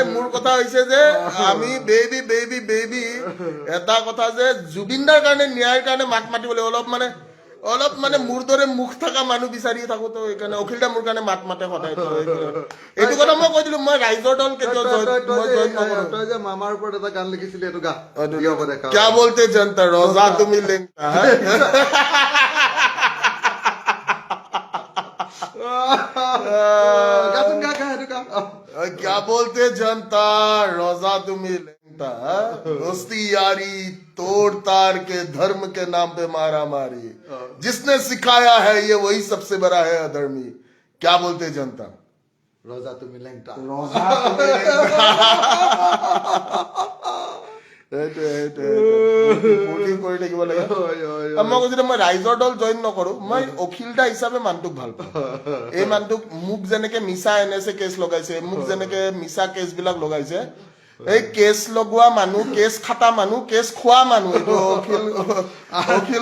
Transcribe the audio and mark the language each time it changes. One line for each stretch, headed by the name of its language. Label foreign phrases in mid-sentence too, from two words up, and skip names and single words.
Assamese: মোৰ কথা হৈছে যে আমি বেবি এটা কথা যে জুবিনদাৰ কাৰণে ন্যায়ৰ কাৰণে মাত মাতিব লাগিব। অলপ মানে মোৰ দৰে মুখ থকা মানুহ বিচাৰি থাকো, তো সেইকাৰণে অখিল দা মোৰ কাৰণে মাত মাতে সদায়। এইটো কথা মই কৈ দিলো, মই ৰাইজৰ দল কেতিয়াও জইন নকৰো। তই যে মামাৰ ওপৰত এটা গান লিখিছিলি, এইটো গা।
Hindi: क्या बोलते जनता रोजा
Assamese: তুমি লেংটা।
Hindi: क्या बोलते जनता रोजा तुम्हें लेंगता, दोस्ती यारी तोड़ तार के धर्म के नाम पे मारा मारी, जिसने सिखाया है ये वही सबसे बड़ा है अधर्मी। क्या बोलते जनता रोजा तुम्हें लेंगता।
Assamese: কৰি থাকিব লাগে। মই কৈছিলো মই ৰাইজৰ দল জইন নকৰো, মই অখিল দা হিচাপে মানুহটোক ভাল পাওঁ। এই মানুহটোক মোক যেনেকে মিছা NSA কেছ লগাইছে, মোক যেনেকে মিছা কেছ বিলাক লগাইছে, এই কেছ লগোৱা মানুহ, কেছ খাটা মানুহ, কেছ খোৱা মানুহ, এইটো অখিল